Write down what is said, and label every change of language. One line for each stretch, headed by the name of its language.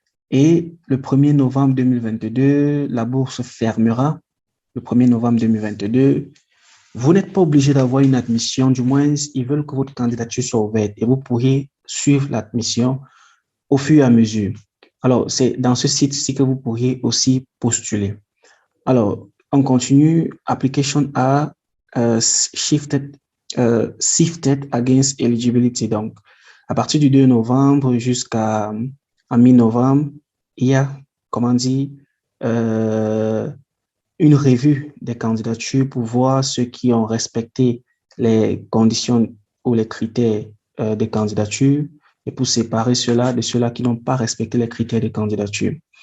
French: Et le 1er novembre 2022, la bourse fermera. Le 1er novembre 2022, vous n'êtes pas obligé d'avoir une admission, du moins, ils veulent que votre candidature soit ouverte et vous pourriez suivre l'admission au fur et à mesure. Alors, c'est dans ce site-ci que vous pourriez aussi postuler. Alors, on continue.
English: Application are shifted sifted against eligibility.
French: Donc, à partir du 2 novembre jusqu'à mi-novembre, il y a, comment dire, une revue des candidatures pour voir ceux qui ont respecté les conditions ou les critères des candidatures et pour séparer ceux-là de ceux-là qui n'ont pas respecté les critères des candidatures.